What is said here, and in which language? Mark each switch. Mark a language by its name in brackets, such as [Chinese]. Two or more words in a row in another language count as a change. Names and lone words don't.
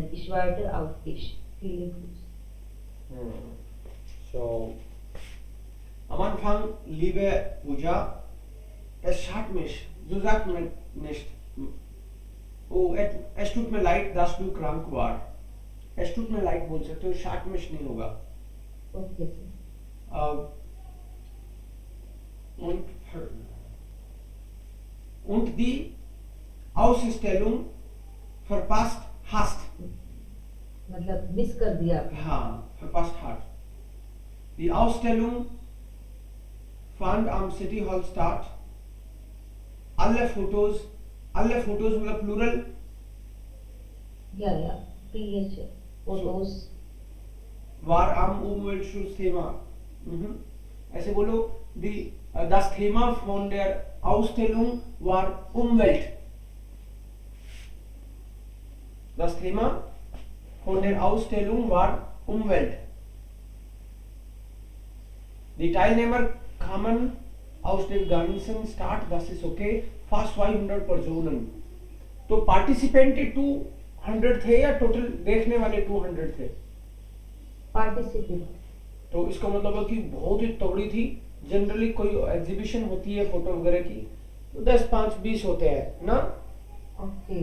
[German] Ich warte auf dich. Viele Grüße. So, am Anfang, liebe Pooja, es schadet mich, so sagt man nicht. Oh, es tut mir leid, dass du krank warst. Es tut mir leid [Hindi] बोल सकते हो, [German] schadet mich [Hindi] नहीं होगा। [English] Okay, sir. [German] Und die Ausstellung verpasst hast. [Hindi] मतलब मिस कर दिया आपने। हाँ, [German] verpasst hat. Die Ausstellung fand am City Hall statt. Alle Fotos मतलब plural. [Hindi] या PH फोटोज [German] War am Umweltschutzthema. [Hindi] ऐसे बोलो, [German] das Thema von der Ausstellung war Umwelt. Das Thema von der Ausstellung war Umwelt. Die Teilnehmer kamen aus der ganzen Stadt, das ist okay, fast 200 Personen. [Hindi] तो पार्टिसिपेंट 200 थे या टोटल देखने वाले 200 थे? पार्टिसिपेट। तो इसका मतलब है कि बहुत ही तगड़ी थी। जनरली कोई एग्जीबिशन होती है फोटो वगैरह की तो 10, 5, 20 होते हैं ना, ओके।